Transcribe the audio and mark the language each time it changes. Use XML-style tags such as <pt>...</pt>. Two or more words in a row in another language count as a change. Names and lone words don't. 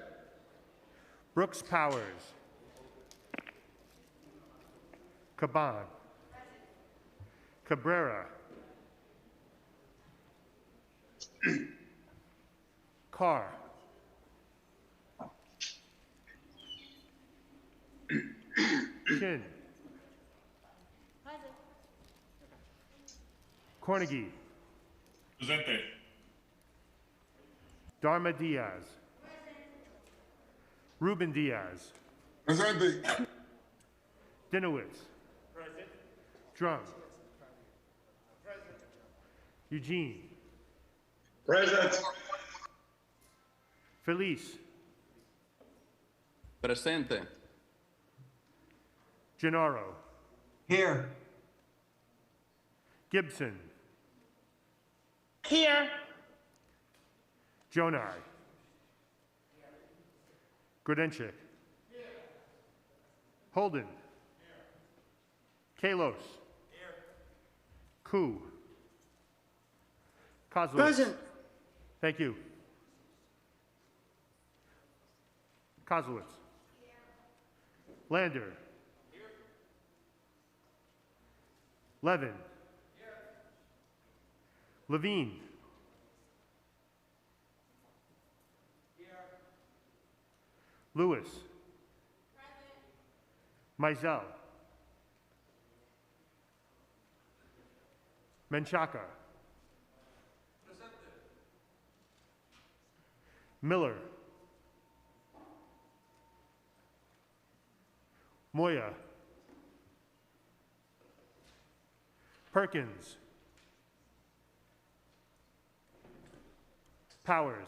<en>Brooks Powers. Caban. Cabrera. Carr. Chin. Cornegie.</en> <es>Presente.</es> <en>Dharma Diaz. Ruben Diaz.</en> <es>Presente.</es> <en>Dinowitz. Present. Drum. Eugene. Present. Felice.</en> <es>Presente.</es> <en>Gennaro. Here. Gibson. Here. Jonai. Grodenchik. Holden. Kalos. Koo. Kozlowitz. Present. Thank you. Kozlowitz. Lander. Levin. Levine. Lewis. Mizell. Menchaca. Miller. Moya. Perkins. Powers.</en>